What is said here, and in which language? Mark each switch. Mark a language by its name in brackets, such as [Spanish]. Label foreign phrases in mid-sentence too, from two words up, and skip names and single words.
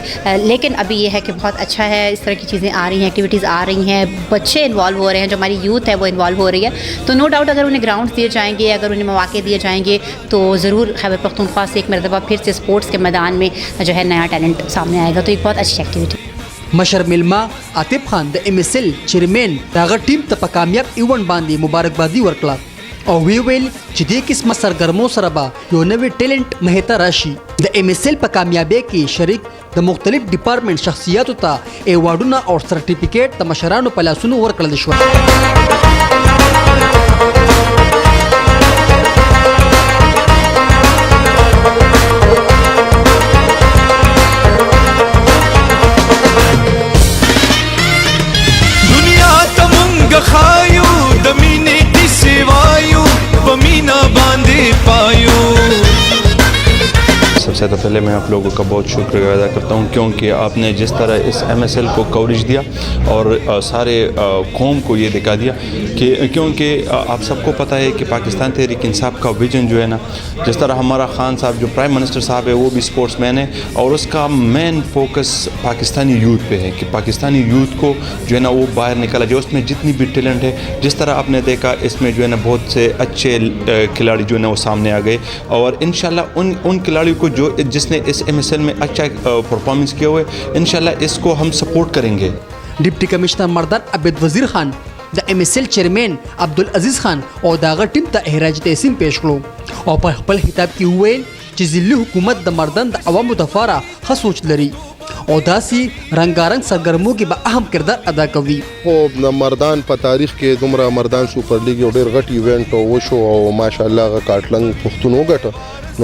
[Urdu] لیکن ابھی یہ ہے کہ بہت اچھا ہے، اس طرح کی چیزیں آ رہی ہیں، ایکٹیویٹیز آ رہی ہیں، بچے انوالو ہو رہے ہیں، جو ہماری یوتھ ہے وہ انوالو ہو رہی ہے. तो [English] no doubt [Urdu] اگر انہیں گراؤنڈ دیے جائیں گے، اگر انہیں موقعے دیے جائیں گے تو ضرور خیبر پختونخوا سے ایک مرتبہ پھر سے اسپورٹس کے میدان میں جو ہے نیا ٹیلنٹ سامنے آئے گا. تو ایک بہت اچھی ایکٹیویٹی. [Pashto] مشر ملما عاطف خان د ام اس ال چیرمن داغه ټیم ته په کامیاب ایونت باندې مبارکبادي ورکړه او ویل چې دې قسمه سرګرمو سره به یو نوې ټیلنټ مهته راشي. د ام اس ال په کامیابی کې شریک د مختلف ډپارټمنټ شخصیاتو ته ایوارډونه او سرټیفیکیټ د مشرانو په لاسونو ورکړل شو. خایو د مینې کیسې وایو په مینا باندې پایو. [Urdu] سب سے تو پہلے میں آپ لوگوں کا بہت شکریہ ادا کرتا ہوں کیونکہ آپ نے جس طرح اس MSL کو کوریج دیا اور سارے قوم کو یہ دکھا دیا کہ کیونکہ آپ سب کو پتا ہے کہ پاکستان تحریک انصاف کا وژن جو ہے نا، جس طرح ہمارا خان صاحب جو [English] prime minister [Urdu] صاحب ہے وہ بھی [English] sportsman [Urdu] ہے اور اس کا [English] main focus Pakistani youth [Urdu] پہ ہے کہ [English] Pakistani youth [Urdu] کو جو ہے نا وہ باہر نکالا جائے. اس میں جتنی بھی ٹیلنٹ ہے، جس طرح آپ نے دیکھا اس میں جو ہے نا بہت سے اچھے کھلاڑی جو ہے نا وہ سامنے آ گئے اور ان شاء اللہ ان کھلاڑیوں کو جو جس نے اس MSL میں اچھا پرفارمنس کیا ہوا ہے ان شاء اللہ اس کو ہم سپورٹ کریں گے. [English] deputy commissioner [Pashto] मर्दान अबेद वजीर खान د MSL چیرمن عبدالعزیز خان او داغه ټیم ته احراج تحسین پیش کړو او په خپل خطاب کې وویل چې ځلي حکومت د مردان د عوامو لپاره ښه سوچ لري او داسې رنګارنګ سرګرمو کې به اهم کردار ادا کوي. خو د مردان په تاریخ کې دومره مردان سوپر لیګ یو ډېر غټ ایونټ وشو او ماشاءالله هغه کاټلنګ پښتون وګټه.